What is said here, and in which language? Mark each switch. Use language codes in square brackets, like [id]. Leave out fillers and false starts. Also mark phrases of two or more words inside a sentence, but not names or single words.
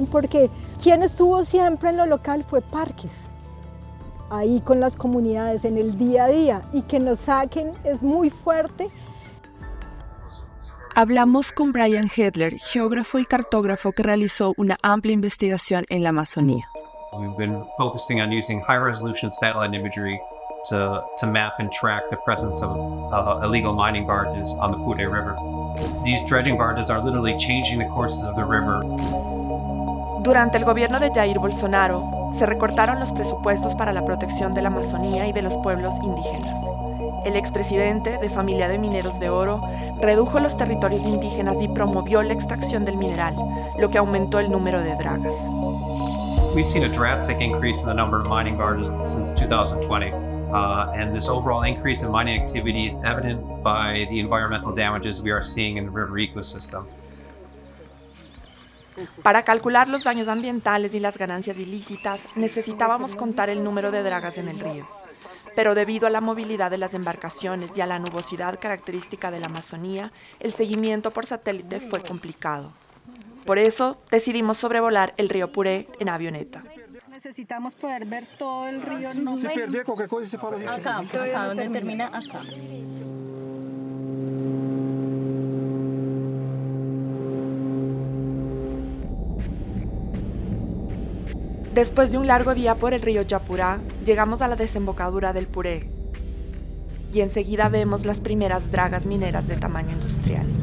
[es] Porque quien estuvo siempre en lo local fue Parques, ahí con las comunidades en el día a día, y que nos saquen es muy fuerte. Hablamos con Brian Hedler, geógrafo y cartógrafo que realizó una amplia investigación en la Amazonía. [en] We've been focusing on using high-resolution satellite imagery to map and track the presence of illegal mining barges on the Puré River. These dredging barges are literally changing the courses of the river. [es] Durante el gobierno de Jair Bolsonaro, se recortaron los presupuestos para la protección de la Amazonía y de los pueblos indígenas. El expresidente, de familia de mineros de oro, redujo los territorios indígenas y promovió la extracción del mineral, lo que aumentó el número de dragas. [en] We've seen a drastic increase in the number of mining barges since 2020. And this overall increase in mining activity is evident by the environmental damages we are seeing in the river ecosystem. [es] Para calcular los daños ambientales y las ganancias ilícitas, necesitábamos contar el número de dragas en el río. Pero debido a la movilidad de las embarcaciones y a la nubosidad característica de la Amazonía, el seguimiento por satélite fue complicado. Por eso, decidimos sobrevolar el río Puré en avioneta. Necesitamos poder ver todo el río. [pt] Se perder qualquer coisa, você fala. [es] Acá donde termina, acá. Después de un largo día por el río Yapurá, llegamos a la desembocadura del Puré y enseguida vemos las primeras dragas mineras de tamaño industrial.